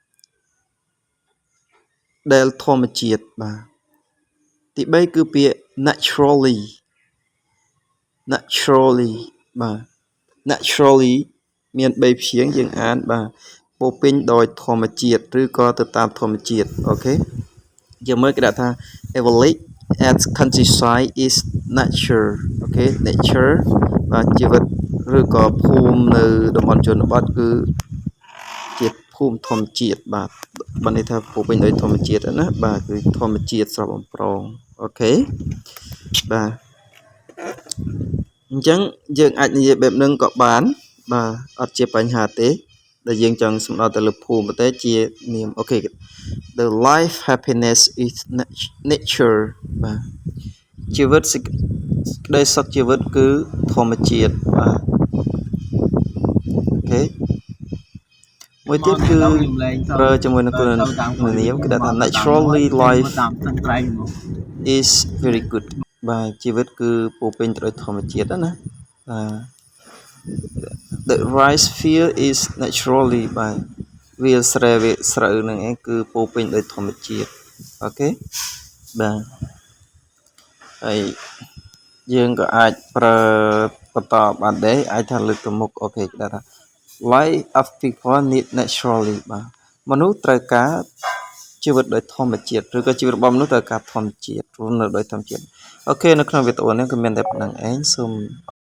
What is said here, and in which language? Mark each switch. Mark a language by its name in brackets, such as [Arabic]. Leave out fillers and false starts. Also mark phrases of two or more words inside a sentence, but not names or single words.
[Khmer] ដែលធម្មជាតិបាទទី3គឺពាក្យ naturally បាទ naturally មាន3ព្យាង្គយើងអានបាទពោពេ ញដោយធម្មជាតិឬក៏ទៅតាមធម្មជាតិអូខេយើងមើលគេដាក់ថា [English] a village at countryside is nature [Khmer] អូខេ nature បាទជីវិតឬក៏ភូមិនៅតំបន់ជនបទគឺជាភូមិធម្មជាតិបាទបានន័យថាពោពេញដោយធម្មជាតិណាបាទគឺធម្មជាតិស្រស់បំព្រងអូខេបាទ អញ្ចឹងយើងអាចនិយាយបែបហ្នឹងក៏បានបាទអត់ជាបញ្ហាទេដែលយើងចង់សំដៅទៅលើភូមិតែជានាមអូខេ [English] the life happiness is nature [Khmer] បាទជីវិតសេចក្តីសុខជីវិតគឺធម្មជាតិបាទអូខេមួយទៀតគឺប្រើជាមួយនឹងគុណនាមគេដាក់ថា naturally [English] life is very good [Khmer] បាទជីវិតគឺពោពេញទៅដោយធម្មជាតិណាបាទ [English] the rice field is naturally [Khmer] បាទវាស្រូវនឹងឯងគឺពោពេញដោយធម្មជាតិអូខេបាទហើយយើងក៏អាចប្រើបន្តបានដែរអាចថាលើកទៅមុខអូខេគេថា [English] life of people need naturally [Khmer] បាទមនុស្សត្រូវការជីវិតដោយធម្មជាតិឬក៏ជីវិតរបស់មនុស្សត្រូវការធម្មជាតិរស់នៅដោយធម្មជាតិអូខេនៅក្នុងវីដេអូនេះក៏មានតែប៉ុណ្្នឹងឯងសូម